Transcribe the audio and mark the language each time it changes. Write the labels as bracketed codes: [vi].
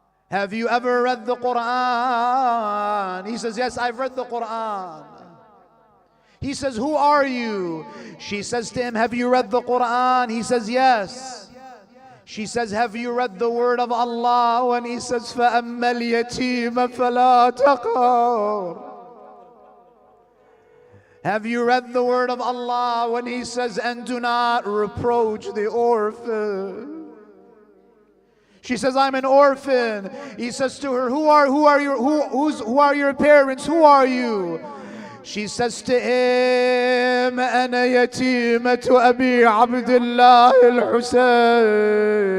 [en] Have you ever read the Quran? He says, yes, I've read the Quran. He says, who are you? She says to him, have you read the Quran? He says, yes. She says, have you read the word of Allah? And he says, [ar] فَأَمَّا الْيَتِيمَ فَلَا تَقْهَرْ. [en] Have you read the word of Allah? When he says, and do not reproach the orphan. She says, I'm an orphan. He says to her, who are your parents? Who are you? She says to him, [ar] أنا يتيمة أبي عبد الله الحسين.